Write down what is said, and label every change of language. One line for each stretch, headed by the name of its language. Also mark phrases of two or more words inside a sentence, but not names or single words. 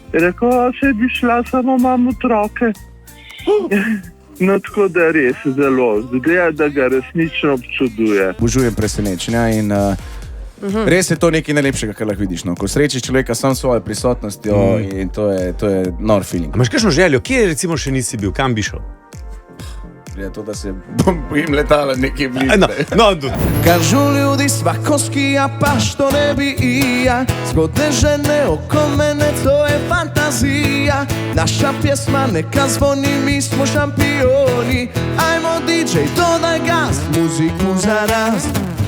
Slovenian: Je rekel, se bi šla, samo imam otroke. No, tako da res zelo, zgleda, da ga resnično občuduje. Obožujem presenečenja in res je to nekaj najlepšega, kar lahko vidiš. Ko srečiš človeka sam s svojo prisotnostjo in to je nor feeling. Imaš kakšno željo? Kje recimo še nisi bil? Kam bi šel? Je to, da se bojim letala nekje bliže.
Croatian: Kažu ljudi svako skija, pa što ne bi i ja, zgodne žene oko mene, to je fantazija. Naša pjesma neka zvoni, mi smo šampioni. Ajmo DJ, dodaj gas, muziku za raz.